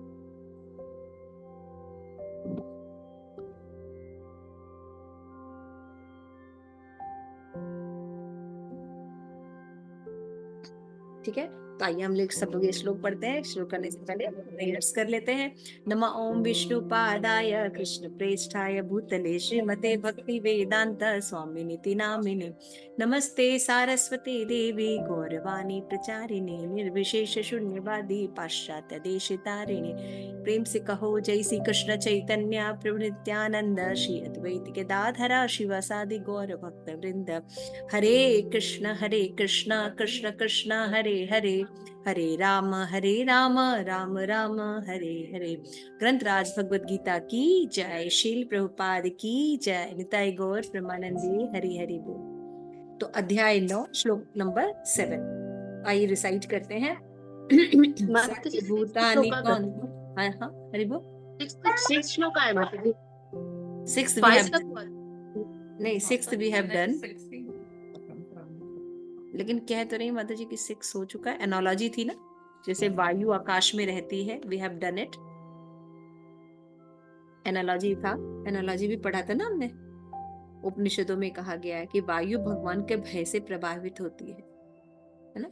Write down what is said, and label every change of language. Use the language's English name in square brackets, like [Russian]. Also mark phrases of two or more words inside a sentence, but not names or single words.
[Hindi] ठीक है, तो आइए हम लोग सब लोग ये श्लोक पढ़ते हैं। श्लोक करने से पहले प्रेयर्स कर लेते हैं। [Sanskrit] नमः ओम विष्णु पादाय कृष्ण प्रेष्ठाय भूतले श्रीमते भक्ति वेदांत स्वामिनिति नामिने नमस्ते सारस्वती देवी गौरवाणी प्रचारिणे निर्विशेष शून्यवादी पाश्चात्य देशितारिणे [Hindi] प्रेम से कहो जय [Sanskrit] श्री कृष्ण चैतन्य प्रभु नित्यानंद श्री अद्वैत गदाधर शिवासादि गौर भक्त वृंद। हरे कृष्ण कृष्ण कृष्ण हरे हरे हरे राम राम राम हरे हरे। [Hindi] ग्रंथराज भगवत गीता की जय। शील प्रभुपाद की जय। निताई गौर प्रेमानंदी हरि हरि बोल। तो अध्याय 9 श्लोक नंबर 7 आइए रिसाइट करते हैं। माताजी भूतानि कौन। हाँ हाँ हरि बोल। 6 श्लोक आहे माताजी। [English] 6th we 5 have [Hindi] का नहीं [English] 6th we have done, [Hindi] लेकिन कह तो नहीं माता जी कि 6 हो चुका है। एनोलॉजी थी ना, जैसे वायु आकाश में रहती है, [English] we have done it. [Hindi] एनालॉजी था, एनालॉजी भी पढ़ा था ना हमने। उपनिषदों में कहा गया है कि वायु भगवान के भय से प्रभावित होती है ना।